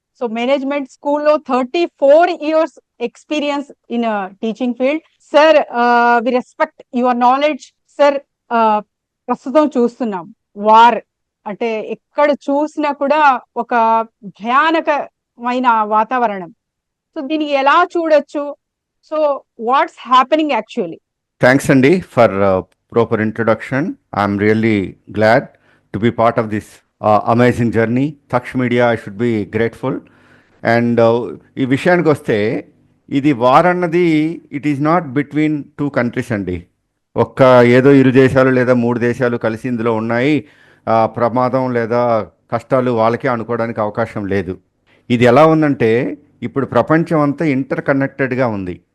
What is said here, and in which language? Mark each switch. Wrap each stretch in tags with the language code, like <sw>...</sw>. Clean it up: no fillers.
<en>So management స్కూల్లో 34 years experience in teaching field.</en> <te>Sir,</te> <en>We respect your knowledge.</en> <te>Sir, ప్రస్తుతం చూస్తున్నాం war అంటే ఎక్కడ చూసినా కూడా ఒక భయానకమైన వాతావరణం. సో దీనికి ఎలా చూడొచ్చు? So</te> <en>What's happening actually? Thanks, Andy, for proper introduction. I'm really glad to be part of this amazing journey. Taksh Media, I should be grateful.</en> <te>And ఈ విషయానికి వస్తే ఇది వార్ అన్నది</te> <en>it is not between two countries</en> <te>అండి. ఒక్క ఏదో 2 దేశాలు లేదా 3 దేశాలు కలిసి ఇందులో ఉన్నాయి, ప్రమాదం లేదా కష్టాలు వాళ్ళకే అనుకోవడానికి అవకాశం లేదు. ఇది ఎలా ఉందంటే ఇప్పుడు ప్రపంచం అంతా ఇంటర్ కనెక్టెడ్గా ఉంది.</te>